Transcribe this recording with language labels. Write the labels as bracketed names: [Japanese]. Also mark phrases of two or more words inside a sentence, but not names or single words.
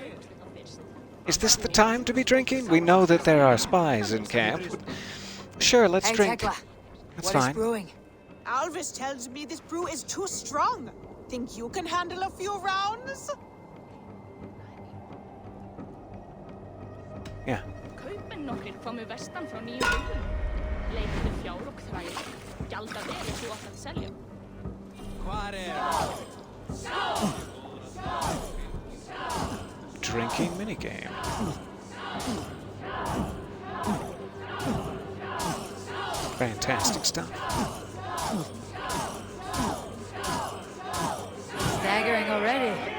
[English] Is this the time to be drinking? We know that there are spies in camp. Sure, let's drink. Tekla, That's what fine. is brewing? Alvis tells me this brew is too strong. Think you can handle a few rounds? Yeah. [Icelandic] Kaupmenn nokkrir komu vestan frá nýjum byggðum. Leituðu fjár og þræla. Gjalda vel ef þú átt að selja. [English] Drinking minigame. Fantastic stuff. Staggering already.